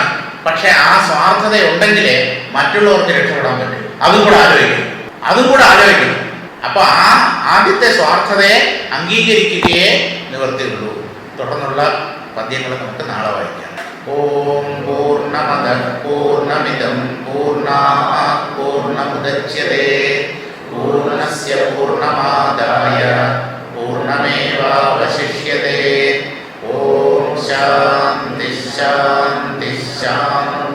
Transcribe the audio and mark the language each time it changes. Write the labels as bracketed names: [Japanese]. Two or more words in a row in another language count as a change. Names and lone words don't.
[Malayalam] പക്ഷെ ആ സ്വാർത്ഥത ഉണ്ടെങ്കിലേ മറ്റുള്ളവർക്ക് രക്ഷപ്പെടാൻ പറ്റും. അതും കൂടെ ആലോചിക്കണം. അപ്പൊ ആ ആദ്യത്തെ സ്വാർത്ഥതയെ അംഗീകരിക്കുകയേ നിവർത്തിയുള്ളൂ. തുടർന്നുള്ള പദ്യങ്ങൾ നമുക്ക് നാളെ വായിക്കാം. [Sanskrit] ഓം പൂർണ്ണമദഃ പൂർണ്ണമിദം പൂർണ്ണാത് പൂർണ്ണമുദച്യതേ പൂർണ്ണസ്യ പൂർണ്ണമാദായ പൂർണ്ണമേവാവശിഷ്യതേ. ഓം ശാന്തി ശാന്തി ശാന്തി.